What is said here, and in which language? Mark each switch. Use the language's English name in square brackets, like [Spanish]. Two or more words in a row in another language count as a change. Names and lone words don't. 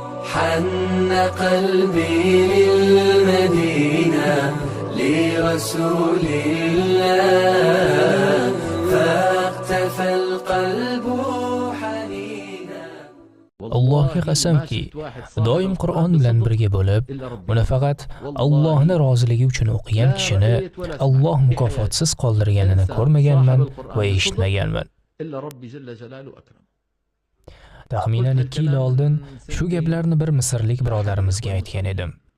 [Arabic] حن قلبي للمدينة لرسول الله فاقتفى القلب حنينا. [Uzbek] Allohga qasamki, doim Qur'on bilan birga bo'lib, uni faqat Allohning roziligi uchun o'qigan kishini Alloh mukofotsiz qoldirganini ko'rmaganman va eshitmaganman. Taxminan 2 yil oldin shu gaplarni bir misrlik birodarimizga aytgan edim.